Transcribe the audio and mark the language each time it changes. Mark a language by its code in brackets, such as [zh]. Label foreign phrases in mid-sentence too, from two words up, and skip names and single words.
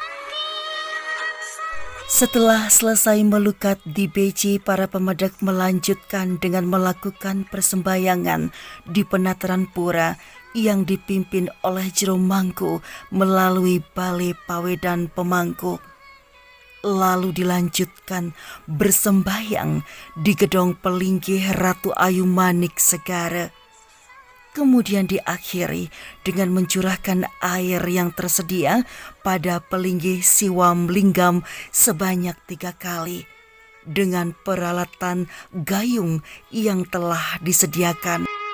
[id] Setelah selesai melukat di Beji, para pemedek melanjutkan dengan melakukan persembahyangan di penataran pura yang dipimpin oleh Jero Mangku melalui Balai Pawedan Pemangku. Lalu dilanjutkan bersembahyang di Gedong Pelinggih Ratu Ayu Manik Segara. Kemudian diakhiri dengan mencurahkan air yang tersedia pada Pelinggih Siwam Linggam sebanyak 3 kali dengan peralatan gayung yang telah disediakan.